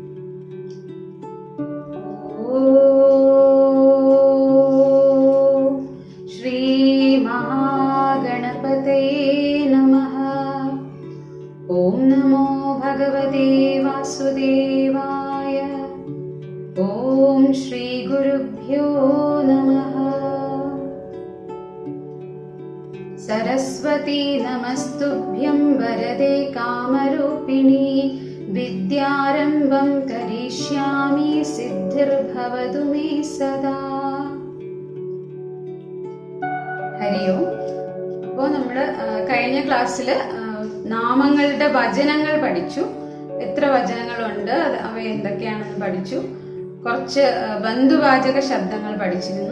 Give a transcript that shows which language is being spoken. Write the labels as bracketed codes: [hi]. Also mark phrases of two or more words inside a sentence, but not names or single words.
[sa] ശ്രീ മഹാഗണപതേ നമഃ. ഓം നമോ ഭഗവതേ വാസുദേവായ. ഓം ശ്രീ ഗുരുഭ്യോ നമഃ. सरस्वती नमस्तुभ्यं वरदे कामरूपिणी. विद्यारम्भं करिष्यामि सिद्धिर्भवतु मे सदा. ഹരി ഓം. [ml] അപ്പോൾ നമ്മൾ കഴിഞ്ഞ ക്ലാസ്സിൽ നാമങ്ങളുടെ വചനങ്ങൾ പഠിച്ചു. എത്ര വചനങ്ങളുണ്ട്, അവ എന്തൊക്കെയാണെന്ന് പഠിച്ചു. കുറച്ച് ബന്ധുവാചക ശബ്ദങ്ങൾ പഠിച്ചിരുന്നു.